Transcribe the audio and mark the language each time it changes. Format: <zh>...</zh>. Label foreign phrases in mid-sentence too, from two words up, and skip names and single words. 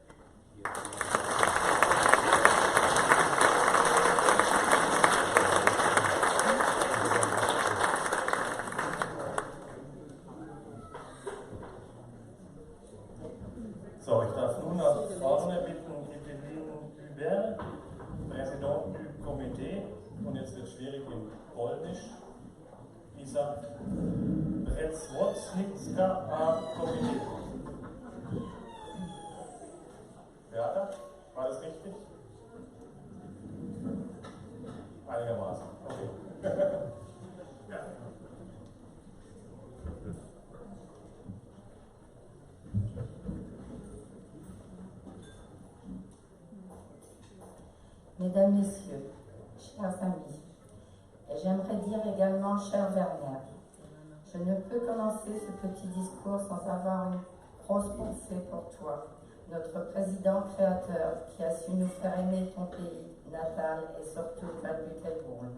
<de>So, ich darf nun nach vorne bitten, Eveline Hubert, Präsident</de> <fr>du Comité,</fr> <de>und jetzt wird es schwierig in Polnisch, Isa Brezwocnicka a Comité. Beata, war das richtig? Einigermaßen, okay. Ja.</de> <fr>Mesdames, Messieurs, chers amis, et j'aimerais dire également cher Werner, je ne peux commencer ce petit discours sans avoir une grosse pensée pour toi, notre président créateur qui a su nous faire aimer ton pays natal et surtout Bad-Bückelbrunn.</fr>